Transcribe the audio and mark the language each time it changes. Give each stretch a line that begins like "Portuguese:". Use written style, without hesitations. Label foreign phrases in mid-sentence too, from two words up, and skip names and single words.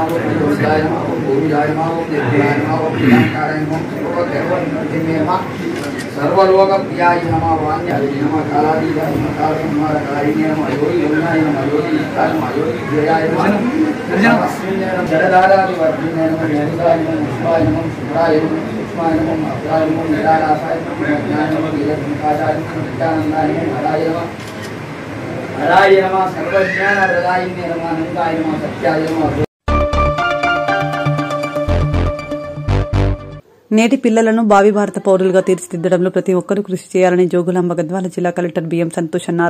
Sanskrit: भूताय नमः भूमिजाय नमः देवाय नमः प्रियंकाराय नमः सर्वदेवन्मूर्तिमे नमः सर्वलोकप्रियाय नमः वाण्याय नमः कालादीजाय नमः कालकुमारकारिणे नमः योगी योगिनाय नमः योगी इष्टाय नमः योगी जयाय नमः जलधारादिवर्धिने नमः जयन्ताय नमः शिवाय नमः शुभ्राय नमः सूक्ष्माय नमः अभ्राय नमः निरालासाय नमः ज्ञानाय नमः वीरसंकाशाय नमः नित्यानन्दाय नमः हराय नमः सर्वज्ञानप्रदायिने नमः अनन्ताय नमः सत्याय नमः।
Telugu: నేటి పిల్లలను భావి భారత పౌరులుగా తీర్చిదిద్దడంలో ప్రతి ఒక్కరూ కృషి చేయాలని జోగులాంబ గద్వాల జిల్లా కలెక్టర్ బిఎం సంతోష్ అన్నారు.